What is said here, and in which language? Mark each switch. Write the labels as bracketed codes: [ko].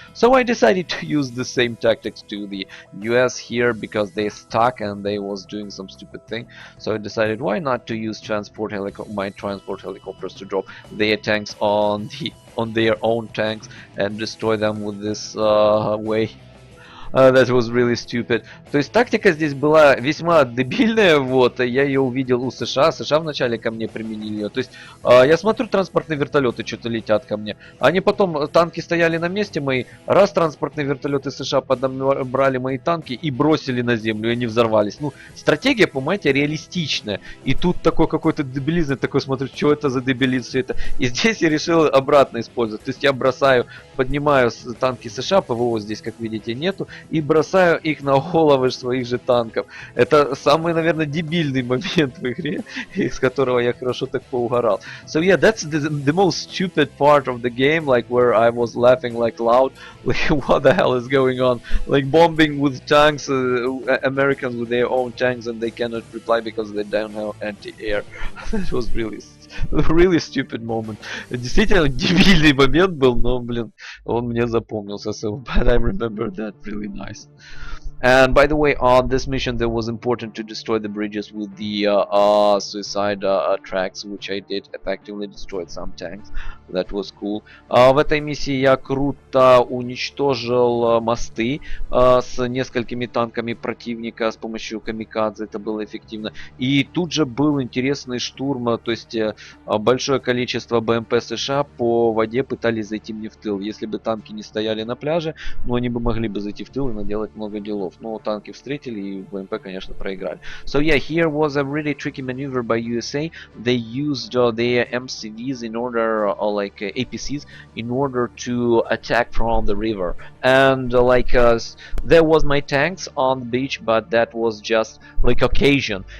[en] So I decided to use the same tactics to the US here because they stuck and they was doing some stupid thing. So I decided why not to use my transport helicopters to drop their tanks on their own tanks and destroy them with this way. That was really stupid. [ru] То есть тактика здесь была весьма дебильная, вот, я ее увидел у США, США вначале ко мне применили ее. То есть я смотрю, транспортные вертолеты что-то летят ко мне. Они потом, танки стояли на месте мои, раз транспортные вертолеты США подобрали мои танки и бросили на землю, и они взорвались. Ну, стратегия, понимаете, реалистичная. И тут такой какой-то дебилизм, такой смотрю, что это за дебилизм все это. И здесь я решил обратно использовать. То есть я бросаю, поднимаю танки США, ПВО здесь, как видите, нету, и бросаю их на головы своих же танков. Это самый, наверное, дебильный момент в игре, из которого я хорошо так поугорал. [en] So yeah, that's the most stupid part of the game, like where I was laughing like loud, like what the hell is going on? Like bombing with tanks, Americans with their own tanks, and they cannot reply because they don't have anti-air. That was really stupid moment. [ru] Действительно дебильный момент был, но, блин, он мне запомнился. [en] So, but I remember that really nice. And by the way, on this mission, there was important to destroy the bridges with the suicide tracks, which I did. Effectively destroyed some tanks. That was cool. [ru] В этой миссии я круто уничтожил мосты с несколькими танками противника с помощью камикадзе. Это было эффективно. И тут же был интересный штурм, то есть большое количество БМП США по воде пытались зайти мне в тыл. Если бы танки не стояли на пляже, ну они бы могли бы зайти в тыл и наделать много делов. Но танки встретили и БМП, конечно, проиграли. [en] So yeah, here was a really tricky maneuver by USA. They used their MCVs in order, like APCs, in order to attack from the river. And there was my tanks on the beach, but that was just like occasion.